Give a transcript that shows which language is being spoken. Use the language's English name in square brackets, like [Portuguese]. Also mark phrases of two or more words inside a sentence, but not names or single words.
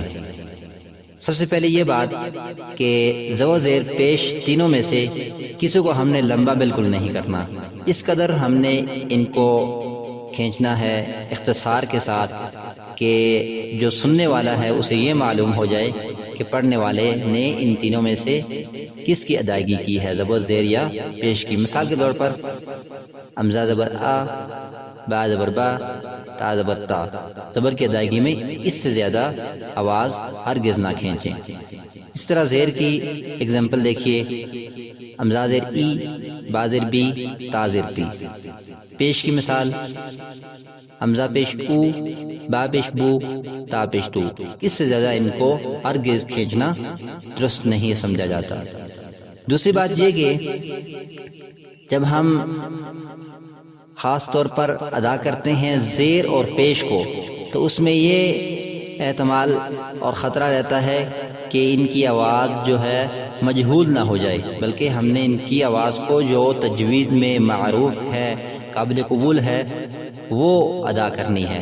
[Urdu] سب سے پہلے یہ بات کہ زبر، زیر، پیش تینوں میں سے کسی کو ہم نے لمبا بالکل نہیں کرنا، اس قدر ہم نے ان کو کھینچنا ہے اختصار کے ساتھ کہ جو سننے والا ہے اسے یہ معلوم ہو جائے کہ پڑھنے والے نے ان تینوں میں سے کس کی ادائیگی کی ہے، زبر، زیر یا پیش کی۔ مثال کے طور پر حمزہ زبر آ، با زبر با، تا زبر تا، زبر کی ادائیگی میں اس سے زیادہ آواز ہرگز نہ کھینچیں۔ اس طرح زیر کی اگزامپل دیکھیے، حمزہ زیر ای، با زیر بی، تا زیر تی۔ پیش کی مثال حمزہ پیش او، با پیش بو، تا پیش تو۔ اس سے زیادہ ان کو ہرگز کھینچنا درست نہیں سمجھا جاتا۔ دوسری بات یہ کہ جب ہم خاص طور پر ادا کرتے ہیں زیر اور پیش کو، تو اس میں یہ احتمال اور خطرہ رہتا ہے کہ ان کی آواز جو ہے مجہول نہ ہو جائے، بلکہ ہم نے ان کی آواز کو جو تجوید میں معروف ہے، قابل قبول ہے، وہ ادا کرنی ہے۔